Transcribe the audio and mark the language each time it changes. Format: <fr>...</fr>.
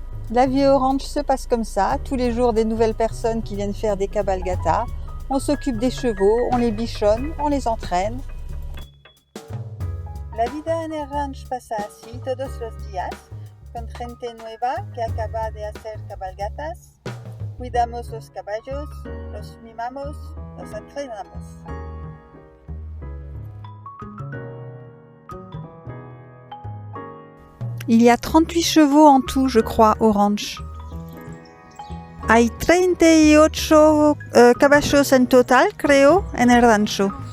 <fr>La vie au ranch se passe comme ça, tous les jours des nouvelles personnes qui viennent faire des cabalgatas. On s'occupe des chevaux, on les bichonne, on les entraîne.</fr> <es>La vida en el ranch pasa así todos los días, con gente nueva que acaba de hacer cabalgatas. Cuidamos los caballos, los mimamos, los entrenamos.</es> <fr>Il y a 38 chevaux en tout, je crois, au ranch.</fr> <es>Hay 38 caballos en total, creo, en el rancho.</es>